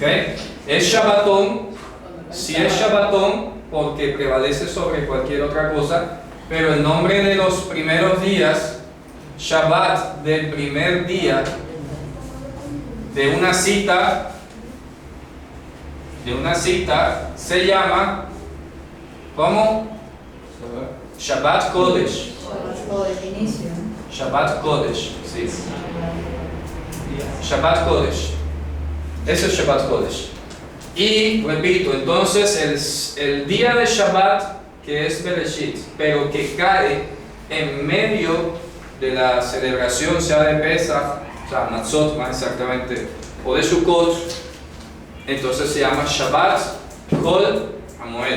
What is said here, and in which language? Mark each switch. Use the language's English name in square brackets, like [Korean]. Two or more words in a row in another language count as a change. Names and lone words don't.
[Spanish] Es Shabbatón, sí es Shabbatón, porque prevalece sobre cualquier otra cosa, pero el nombre de los primeros días, Shabbat del primer día, de una cita, se llama, ¿cómo? Shabbat Kodesh. Shabbat Kodesh, sí. Shabbat Kodesh. Ese es Shabbat Kodesh. Y repito, entonces el día de Shabbat, que es Bereshit, pero que cae en medio de la celebración, sea de Pesach, o sea, Matzot más exactamente, o de Sukkot, entonces se llama Shabbat Chol HaMoed.